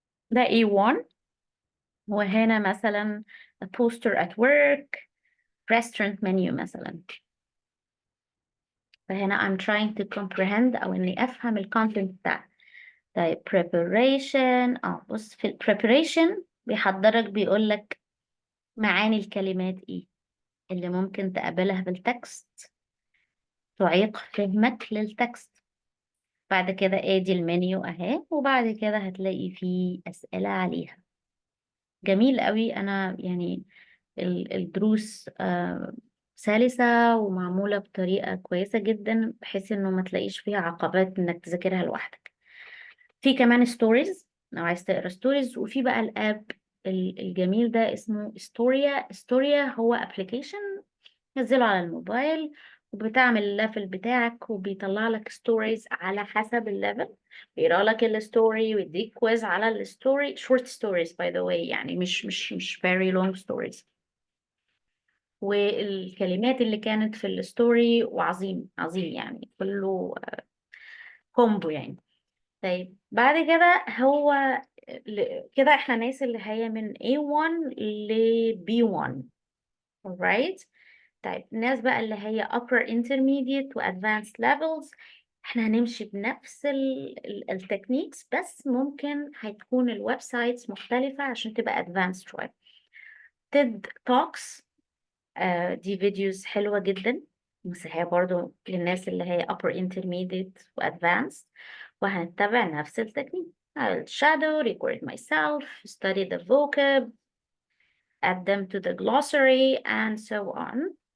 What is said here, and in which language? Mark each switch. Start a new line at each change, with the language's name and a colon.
Arabic: ده A1، وهنا مثلا a poster at work، restaurant menu مثلا. فهنا I'm trying to comprehend أو إني أفهم الكونتنت بتاعه. طيب preparation، بص في ال preparation بيحضرك، بيقولك معاني الكلمات إيه اللي ممكن تقابلها بالتكست تعيق فهمك للتكست. بعد كده ادي المنيو اهي، وبعد كده هتلاقي فيه أسئلة عليها. جميل قوي. أنا يعني الدروس سلسة ومعمولة بطريقة كويسة جدا، بحيث انه ما تلاقيش فيها عقبات انك تذاكرها لوحدك. في كمان ستوريز لو عايز تقرا ستوريز، وفي بقى الاب الجميل ده اسمه ستوريا هو ابلكيشن نزله على الموبايل، وبتعمل الليفل بتاعك وبيطلع لك ستوريز على حسب الليفل، بيقرا لك الستوري ويديك كويز على الستوري.
English: short stories by the way، يعني مش very long stories.
Arabic: والكلمات اللي كانت في الستوري وعظيم عظيم يعني كله كومبو يعني. طيب بعد كده هو كده احنا ناس اللي هي من A1 ل B1. alright. طيب الناس بقى اللي هي upper intermediate و advanced levels احنا هنمشي بنفس التكنيكس، بس ممكن هتكون الويب سايتس مختلفة عشان تبقى advanced شوية. TED Talks دي فيديوز حلوة جدا، بس هي برضو للناس اللي هي upper intermediate و advanced، وهنتبع نفس التكنيك.
English: I'll shadow, record myself, study the vocab, add them to the glossary and so on.